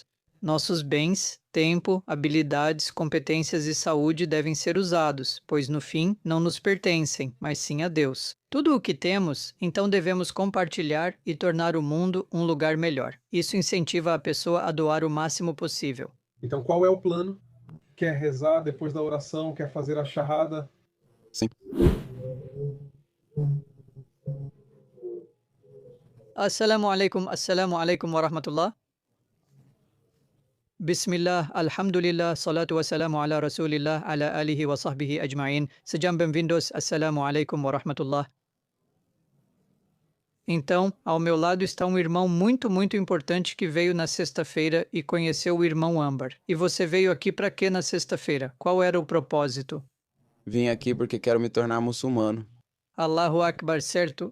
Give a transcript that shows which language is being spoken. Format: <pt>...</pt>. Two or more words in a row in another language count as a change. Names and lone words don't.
<pt>Nossos bens, tempo, habilidades, competências e saúde devem ser usados, pois no fim não nos pertencem, mas sim a Deus. Tudo o que temos, então devemos compartilhar e tornar o mundo um lugar melhor. Isso incentiva a pessoa a doar o máximo possível. Então, qual é o plano? Quer rezar depois da oração? Quer fazer a shahada? Sim.</pt> <ar>السلام عليكم ورحمة الله. بسم الله، الحمد لله، الصلاة والسلام على رسول الله، على آله وصحبه أجمعين.</ar> <pt>Sejam bem-vindos,</pt> <ar>السلام عليكم ورحمة الله.</ar> <pt>Então, ao meu lado está um irmão muito importante que veio na sexta-feira e conheceu o irmão Ambar. E você veio aqui para quê na sexta-feira? Qual era o propósito? Vim aqui porque quero me tornar muçulmano.</pt> <ar>الله أكبر,</ar> <pt>certo?</pt>